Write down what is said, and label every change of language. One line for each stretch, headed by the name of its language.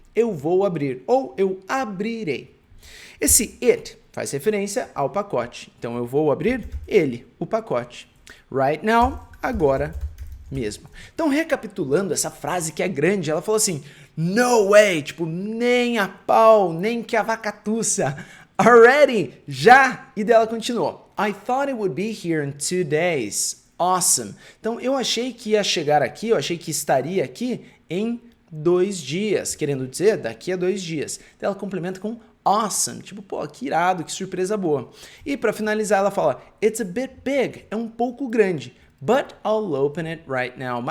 Portuguese: Eu vou abrir ou eu abrirei. Esse it faz referência ao pacote. Então, eu vou abrir ele, o pacote. Right now, agora mesmo. Então, recapitulando essa frase que é grande, ela falou assim,
English: no way,
Portuguese: tipo, nem a pau, nem que a vaca tussa. Already, já. E dela continuou.
English: I thought it would be here in 2 days. Awesome.
Portuguese: Então, eu achei que ia chegar aqui, eu achei que estaria aqui em 2 dias, querendo dizer daqui a 2 dias. Então ela complementa com awesome, tipo, pô, que irado, que surpresa boa. E para finalizar ela fala,
English: it's a bit big,
Portuguese: é um pouco grande,
English: but I'll open it right now.